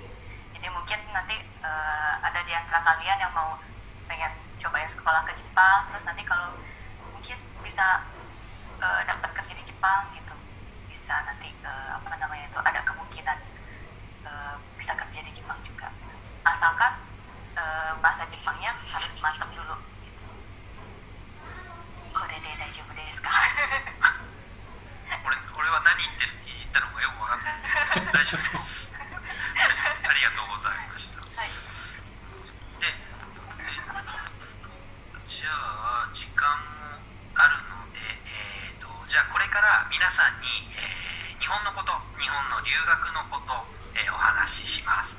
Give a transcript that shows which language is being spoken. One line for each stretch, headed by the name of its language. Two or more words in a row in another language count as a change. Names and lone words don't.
Indonesian: Jadi mungkin nanti ada di antara kalian yang mau pengen coba ya sekolah ke Jepang, terus nanti kalau mungkin bisa dapat kerja di Jepang gitu, bisa nanti itu ada kemungkinan bisa kerja di Jepang juga, asalkan bahasa Jepangnya harus mantap dulu gitu.
Japanese: これで大丈夫ですか? 俺は何言ったのかよく分かんない。大丈夫です。ありがとうございました。はい。で、じゃあ時間もあるので、じゃあこれから皆さんに、日本のこと、日本の留学のこと、お話ししますね。